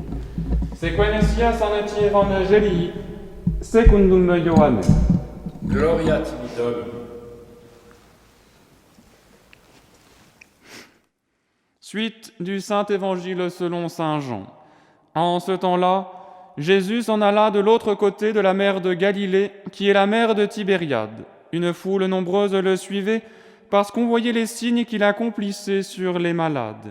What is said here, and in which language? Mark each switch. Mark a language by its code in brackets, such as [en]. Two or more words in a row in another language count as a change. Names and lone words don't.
[la] Sequentia sanati evangelii, secundum Ioannem. Gloria tibi Domini. [fr] Suite du Saint-Évangile selon saint Jean. En ce temps-là, Jésus s'en alla de l'autre côté de la mer de Galilée, qui est la mer de Tibériade. Une foule nombreuse le suivait, parce qu'on voyait les signes qu'il accomplissait sur les malades.